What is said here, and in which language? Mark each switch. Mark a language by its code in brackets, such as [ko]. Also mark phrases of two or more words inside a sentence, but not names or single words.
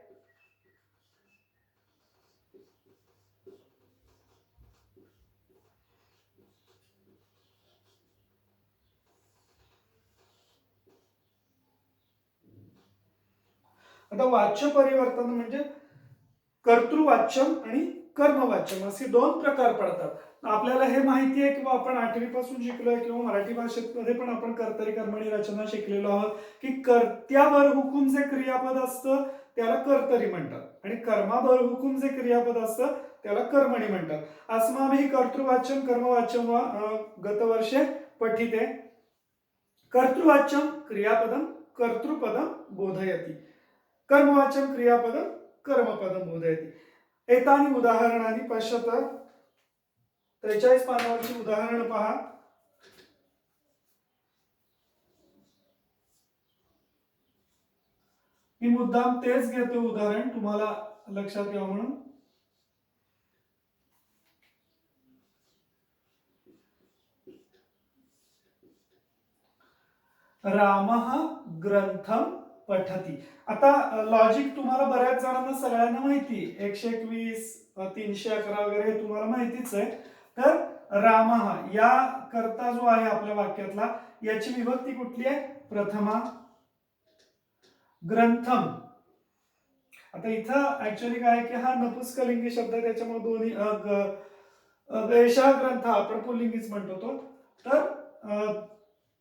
[mr] आता वाच्य परिवर्तन म्हणजे कर्तृवाच्यम आणि कर्मवाच्यम असे 2 प्रकार पडतात. आपल्याला हे माहिती आहे किंवा आपण 8वी पासून शिकलोय किंवा मराठी भाषेमध्ये पण आपण कर्तरी कर्मणी रचना शिकलेलो आहोत की कर्त्यावर हुकूम जे क्रियापद असतं त्याला कर्तरी म्हणतात आणि कर्मावर हुकूम जे क्रियापद असतं त्याला कर्मणी म्हणतात. [sa] अस्माभिः कर्तृवाच्यम कर्मवाच्यम वा गतवर्षे पठिते. कर्तृवाच्यम क्रियापदम कर्तृपदम बोधयति, कर्मवाच्यम क्रियापदम कर्मपदम बोधयति. एतानि उदाहरणानि पश्यत. 43 [mr] पानावरची उदाहरण पहा. मी मुद्दाम तेच घेतो उदाहरण तुम्हाला लक्षात यावं म्हणून. [sa] रामः ग्रंथम पठती. [mr] आता लॉजिक तुम्हाला बऱ्याच जणांना सगळ्यांना माहिती, 121 311 वगैरे हे तुम्हाला माहितीच आहे. तर रामः या कर्ता जो आहे आपल्या वाक्यातला याची विभक्ती कुठली आहे? प्रथमा. ग्रंथम, आता इथं ऍक्च्युअली काय आहे की हा नपुंसकलिंगी शब्द आहे, त्याच्यामुळे दोन्ही [sa] एषा ग्रंथ [mr] आपण पुल्लिंगीच म्हणतो तो.